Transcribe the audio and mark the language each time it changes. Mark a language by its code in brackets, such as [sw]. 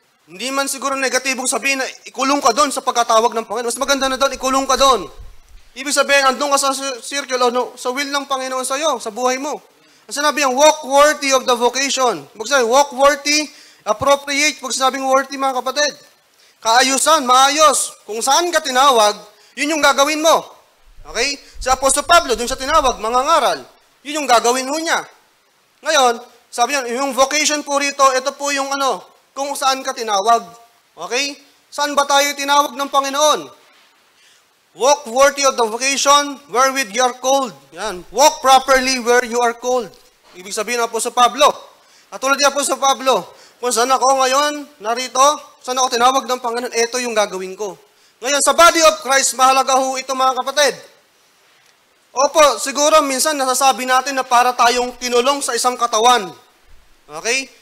[tl] Hindi man siguro negatibong sabihin na ikulong ka doon sa pagkatawag ng Panginoon. Mas maganda na doon, ikulong ka doon. Ibig sabihin, andun ka sa circle, sa will ng Panginoon sa iyo, sa buhay mo. Ang sinabi yung [en] walk worthy of the vocation. [tl] Pag sinabi, [en] walk worthy, appropriate. [tl] Pag sinabing worthy, mga kapatid, kaayusan, maayos. Kung saan ka tinawag, yun yung gagawin mo. Okay? Sa Apostol Pablo, dun sa tinawag, mangangaral. Yun yung gagawin mo niya. Ngayon, sabi niya, yung vocation po rito, ito po yung kung saan ka tinawag. Okay? Saan ba tayo tinawag ng Panginoon? [en] Walk worthy of the vocation wherewith you are called. Yan. Walk properly where you are called. [tl] Ibig sabihin po sa Pablo. At tulad niya po sa Pablo, kung saan ako ngayon, narito, saan ako tinawag ng Panginoon, ito yung gagawin ko. Ngayon, sa body of Christ, mahalaga ho ito mga kapatid. Opo, siguro minsan nasasabi natin na para tayong kinulong sa isang katawan. Okay?